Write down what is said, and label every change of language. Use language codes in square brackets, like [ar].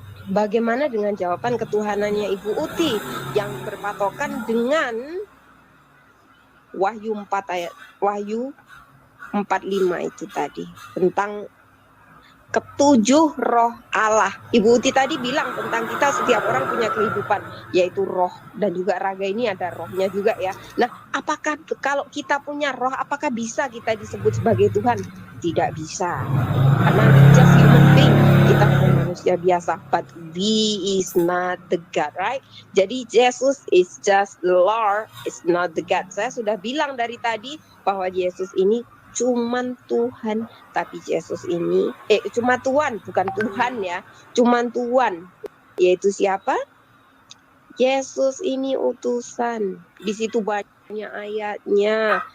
[id] Bagaimana dengan jawaban ketuhanannya Ibu Uti yang berpatokan dengan Wahyu 4:5 itu tadi tentang ketujuh roh Allah. Ibu Uti tadi bilang tentang kita setiap orang punya kehidupan, yaitu roh, dan juga raga ini ada rohnya juga ya. Nah, apakah kalau kita punya roh, apakah bisa kita disebut sebagai Tuhan? Tidak bisa, karena [en] just human being, [id] kita manusia biasa, [en] but we is not the God, right? [id] Jadi [en] Yesus is just the Lord, is not the God. [id] Saya sudah bilang dari tadi bahwa Yesus ini cuman Tuhan, tapi Yesus ini cuma Tuhan, bukan Tuhan ya, cuman Tuhan. Yaitu siapa? Yesus ini utusan. Di situ banyak ayatnya.